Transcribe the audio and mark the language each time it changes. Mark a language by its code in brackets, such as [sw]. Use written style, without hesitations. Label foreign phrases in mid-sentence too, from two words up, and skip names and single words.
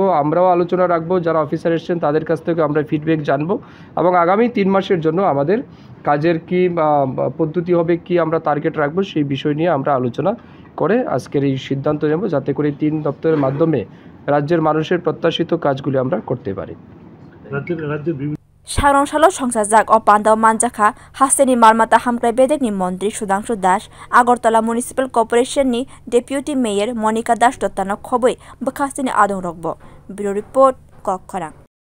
[bn] আমরাও আলোচনা রাখবো, যারা অফিসার এসেছেন তাদের কাছ থেকে আমরা ফিডব্যাক জানবো, এবং আগামী 3 মাসের জন্য আমাদের কাজের কি পদ্ধতি হবে, কি আমরা টার্গেট রাখবো, সেই বিষয় নিয়ে আমরা আলোচনা করে আজকের এই সিদ্ধান্ত নেব, যাতে করে 3 দপ্তরের মাধ্যমে রাজ্যের মানুষের প্রত্যাশিত কাজগুলি আমরা করতে পারি। [trp] Sangrong salo songsajak o pandao manjakha haste ni maalmata hamkrai bedekni montri Sudhangshu Agartala Municipal Corporation ni Deputy Mayor Monica Dottano khobui bwkhaste ni adongrok bo. [en] Bureau report Kokkhara।